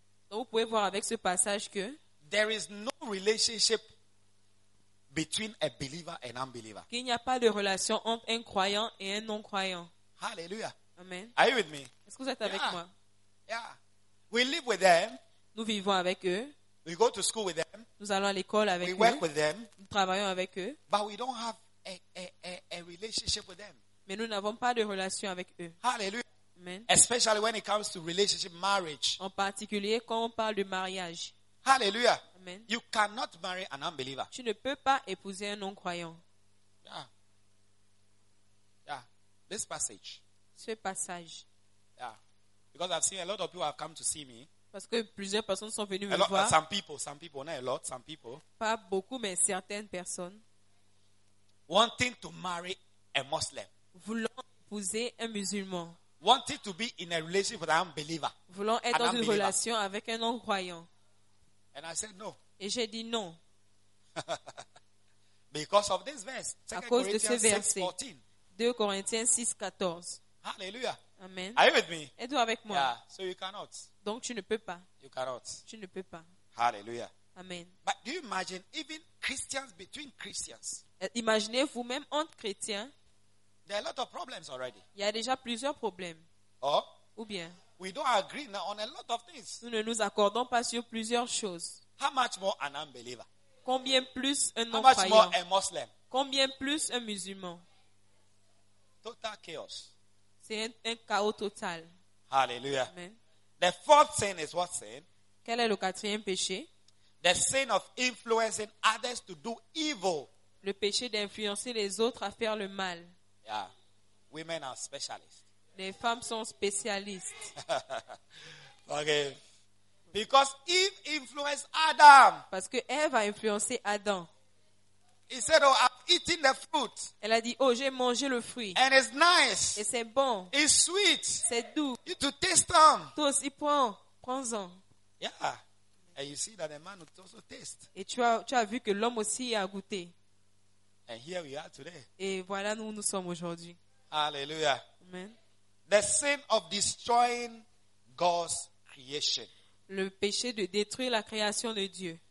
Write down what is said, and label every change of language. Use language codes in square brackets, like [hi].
[fr] donc vous pouvez voir avec ce passage que [en] there is no relationship between a believer and unbeliever. [fr] Qu'il n'y a pas de relation entre un croyant et un non-croyant. Hallelujah. Amen. [en] Are you with me? [fr] Est-ce que vous êtes avec moi? [en] Yeah. We live with them. [fr] Nous vivons avec eux. [en] We go to school with them. [fr] Nous allons à l'école avec eux. [en] We work with them. [fr] Nous travaillons avec eux. [en] But we don't have a relationship with them. [fr] Mais nous n'avons pas de relation avec eux. Hallelujah. Amen. [en] Especially when it comes to relationship marriage. [fr] En particulier quand on parle de mariage. Hallelujah. Amen. [en] You cannot marry an unbeliever. [fr] Tu ne peux pas épouser un non-croyant. [en] Yeah. Yeah. This passage. [fr] Ce passage. [en] Yeah. Because I've seen a lot of people have come to see me. [fr] Parce que plusieurs personnes sont venues [en] a lot, [fr] me voir. [en] Some people, not a lot, some people. [fr] Pas beaucoup, mais certaines personnes. [en] Wanting to marry a Muslim. [fr] Voulant épouser un musulman. [en] Wanting to be in a relationship with an unbeliever. [fr] Voulant être dans une relation avec un non-croyant. [en] And I said no. [fr] Et j'ai dit non. [en] Because of this verse, [fr] à cause de ce verset, 2 Corinthiens 6, 14. Hallelujah. Amen. [en] Are you with me? [fr] Êtes-vous avec moi? [en] Yeah. So you cannot. [fr] Donc tu ne peux pas. [en] You cannot. [fr] Tu ne peux pas. Hallelujah. Amen. [en] But do you imagine even Christians between Christians? [fr] Imaginez-vous même entre chrétiens. [en] There are a lot of problems already. [fr] Il y a déjà plusieurs problèmes. [en] Oh. [fr] Ou bien. [en] We don't agree now on a lot of things. [fr] Nous ne nous accordons pas sur plusieurs choses. [en] How much more an unbeliever? [fr] Combien plus un non-croyant? [en] How much more a Muslim? [fr] Combien plus un musulman? [en] Total chaos. [fr] C'est un chaos total. Hallelujah. Amen. [en] The fourth sin is what sin? [fr] Quel est le quatrième péché? [en] The sin of influencing others to do evil. [fr] Le péché d'influencer les autres à faire le mal. [en] Yeah. Women are specialists. [fr] Les femmes sont spécialistes. [en] Okay. Because Eve influenced Adam. [fr] Parce que Eve a influencé Adam. [en] He said, "Oh, I've eaten the fruit." [fr] Elle a dit, "Oh, j'ai mangé le fruit." [en] And it's nice. [fr] Et c'est bon. [en] It's sweet. [fr] C'est doux. [en] You to taste them. [fr] Tous, y prends-en. [en] Yeah. And you see that the man also taste. [fr] Et tu as vu que l'homme aussi a goûté. [en] And here we are today. [fr] Et voilà où nous sommes aujourd'hui. Hallelujah. Amen. [en] The sin of destroying God's creation. [fr] Le péché de détruire la création de Dieu.